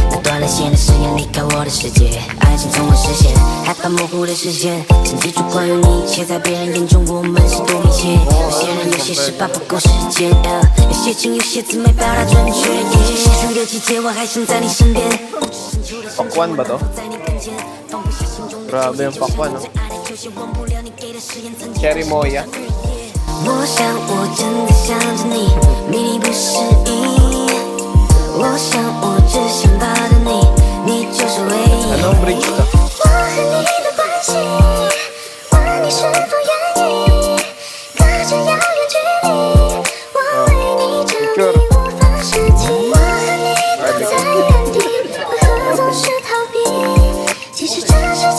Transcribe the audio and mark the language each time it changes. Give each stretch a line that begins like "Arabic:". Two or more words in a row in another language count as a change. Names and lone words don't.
Chinese: 那断了线的誓言离开我的世界，爱情从未实现，害怕模糊的视线。请记住关于你，且在别人眼中我们是多密切。有些人有些事怕不够时间，有些情有些字没表达准确。也许些许的季节，我还想在你身边。
Filipino: Pakwan ba to? Grabe yung pakwan, no? Cherry Moya.
Chinese: 我想我真的想着你，迷离不适应。我想我只想抱着你，你就是唯一。
Filipino: Anong bridge to?
Chinese: 我和你的关系，问你是否愿意，隔着遥远距离，我为你证明无法失去。我和你都在原地，为何总是逃避？其实这世界。